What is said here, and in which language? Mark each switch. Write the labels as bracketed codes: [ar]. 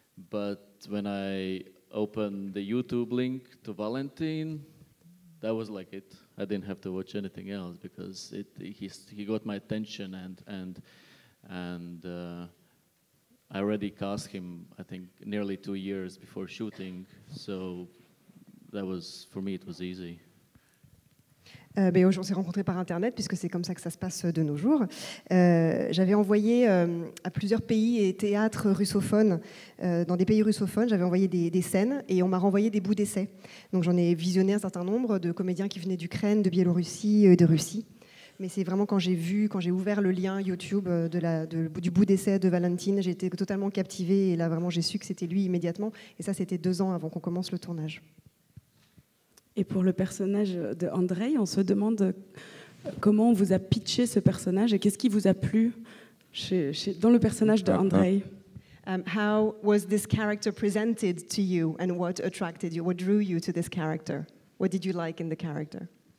[en] But when I opened the YouTube link to Valentin, that was like it. I didn't have to watch anything else because he got my attention, and I already cast him, I think, nearly 2 years before shooting. So that was, for me, it was easy. [fr] On s'est rencontrés par Internet, puisque c'est comme ça que ça se passe de nos jours. J'avais envoyé à plusieurs pays et théâtres russophones, dans des pays russophones, j'avais envoyé des scènes et on m'a renvoyé des bouts d'essais. Donc j'en ai visionné un certain nombre de comédiens qui venaient d'Ukraine, de Biélorussie et de Russie. Mais c'est vraiment quand j'ai ouvert le lien YouTube du bout d'essai de Valentine, j'ai été totalement captivée et là vraiment j'ai su que c'était lui immédiatement. Et ça c'était 2 ans avant qu'on commence le tournage. Et pour le personnage de Andrei, on se demande comment on vous a pitché ce personnage et qu'est-ce qui vous a plu dans le personnage de Andrei. [en] How was this character presented to you and what attracted you? What drew you to this character? What did you like in the character?